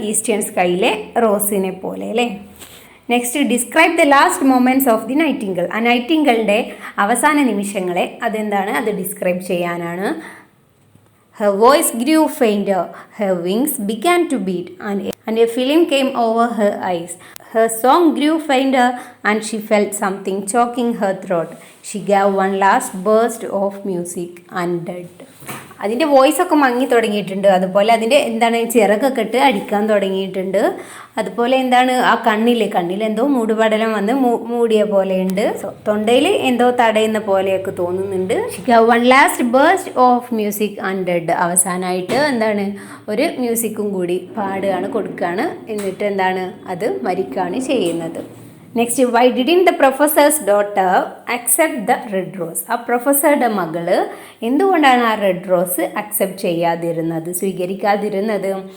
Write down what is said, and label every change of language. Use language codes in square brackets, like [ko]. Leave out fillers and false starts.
[ml] Eastern സ്കൈയിലെ റോസിനെ പോലെ, അല്ലേ? [en] Next, describe the last moments of the nightingale. [ml] ആ നൈറ്റിംഗേളുടെ അവസാന നിമിഷങ്ങളെ അതെന്താണ്? അത് ഡിസ്ക്രൈബ് ചെയ്യാനാണ്. [en] Her voice grew fainter, her wings began to beat and a film came over her eyes. Her song grew fainter and she felt something choking her throat. She gave one last burst of music and died. [ml] അതിൻ്റെ വോയിസൊക്കെ മങ്ങി തുടങ്ങിയിട്ടുണ്ട്. അതുപോലെ അതിൻ്റെ എന്താണ് ചിറകൊക്കെ ഇട്ട് അടിക്കാൻ തുടങ്ങിയിട്ടുണ്ട്. അതുപോലെ എന്താണ് ആ കണ്ണിൽ എന്തോ മൂടുപടലം വന്ന് മൂടിയ പോലെയുണ്ട്. തൊണ്ടയിൽ എന്തോ തടയുന്ന പോലെയൊക്കെ തോന്നുന്നുണ്ട്. [en] She gave one last burst of music and died. [ml] അവസാനമായിട്ട് എന്താണ് ഒരു മ്യൂസിക്കും കൂടി കൊടുക്കുകയാണ്. എന്നിട്ട് എന്താണ് അത് മരിക്കുകയാണ് ചെയ്യുന്നത്. [en] Next, why didn't the professor's daughter accept the red rose? [ml] ആ പ്രൊഫസറുടെ മകള് എന്തുകൊണ്ടാണ് ആ റെഡ് റോസ് അക്സെപ്റ്റ് ചെയ്യാതിരുന്നത്, സ്വീകരിക്കാതിരുന്നത്?